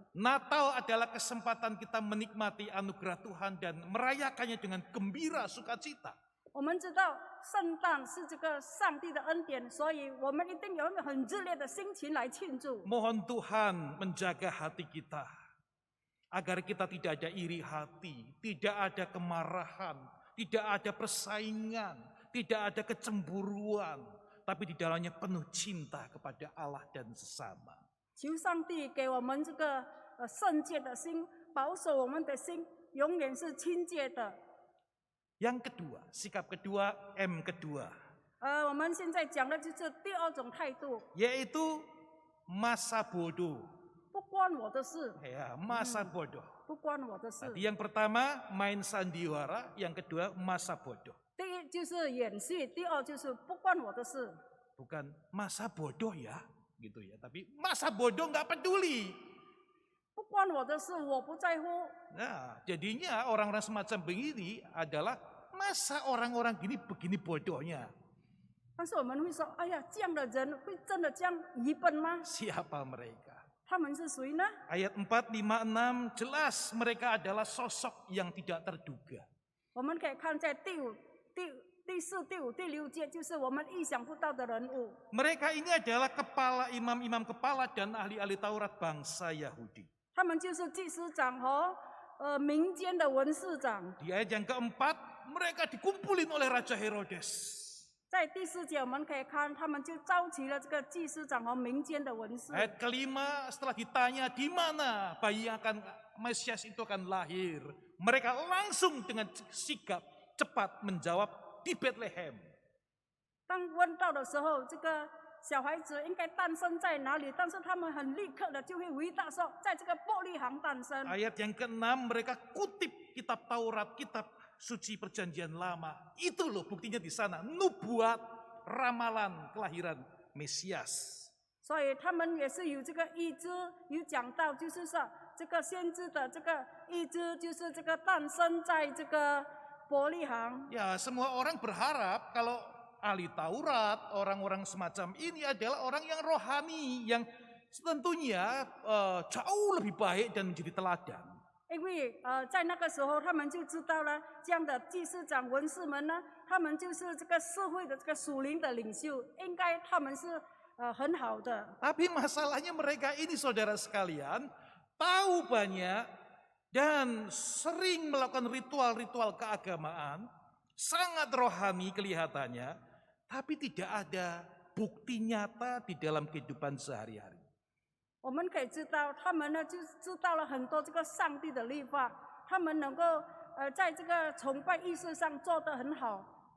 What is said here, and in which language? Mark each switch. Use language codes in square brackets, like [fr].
[id] Natal adalah kesempatan kita menikmati anugerah Tuhan dan merayakannya dengan gembira, sukacita. [zh] 我们知道圣诞是这个上帝的恩典，所以我们一定有一个很热烈的心情来庆祝。 [id] Mohon Tuhan menjaga hati kita. Agar kita tidak ada iri hati, tidak ada kemarahan, tidak ada persaingan, tidak ada kecemburuan, tapi di dalamnya penuh cinta kepada Allah dan sesama. [zh] 求上帝给我们这个圣洁的心，保守我们的心，永远是清洁的。 [id] Yang kedua, sikap kedua, M kedua, [zh] 我们现在讲的就是第二种态度， [id] yaitu masa bodoh. [zh] 不关我的事， [id] Ya, masa bodoh. [zh] 不关我的事。 [id] Tadi yang pertama main sandiwara, yang kedua masa bodoh. [zh] 第一就是演戏，第二就是不关我的事。 [id] Bukan masa bodoh ya, gitu ya. Tapi masa bodoh nggak peduli. [zh] 不关我的事，我不在乎。 [id] Nah, jadinya orang-orang semacam begini adalah masa orang-orang gini begini bodohnya. [zh] 但是我们会说，哎呀，这样的人会真的这样愚笨吗？ [id] Siapa mereka? [zh] 他们是谁呢？ [id] Ayat 4, 5, 6 jelas mereka adalah sosok yang tidak terduga. [zh] 我们可以看在第4、第5、第6节，就是我们意想不到的人物。 [id] Mereka ini adalah kepala imam-imam kepala dan ahli-ahli Taurat bangsa Yahudi. [zh] 他们就是祭司长和民间的文士长。 [id] Di ayat yang keempat, mereka dikumpulin oleh Raja Herodes. [zh] 在第4节我们可以看，他们就召集了这个祭司长和民间的文士。 [id] Ayat kelima, setelah ditanya di mana bayi yang akan Mesias itu akan lahir, mereka langsung dengan sigap cepat menjawab di Bethlehem. [zh] 当问到的时候，这个小孩子应该诞生在哪里？但是他们很立刻的就会回答说，在这个伯利恒诞生。 [id] Ayat yang keenam, mereka kutip kitab Taurat, kitab suci perjanjian lama. Itu loh buktinya di sana, nubuat, ramalan kelahiran Mesias. [zh] 所以他们也是有这个预知，有讲到，就是说这个先知的这个预知，就是这个诞生在这个伯利恒。 [id] Ya, semua orang berharap kalau ahli Taurat, orang-orang semacam ini adalah orang yang rohani, yang tentunya jauh lebih baik dan menjadi teladan. [zh] 因为在那个时候，他们就知道了，这样的祭司长、文士们呢，他们就是这个社会的这个属灵的领袖，应该他们是很好的。 [id] Tapi masalahnya mereka ini saudara sekalian, tahu banyak dan sering melakukan ritual-ritual keagamaan, sangat rohani kelihatannya, tapi tidak ada bukti nyata di dalam kehidupan sehari-hari. [zh] 我们可以知道，他们呢就知道了很多这个上帝的律法，他们能够在这个崇拜仪式上做得很好。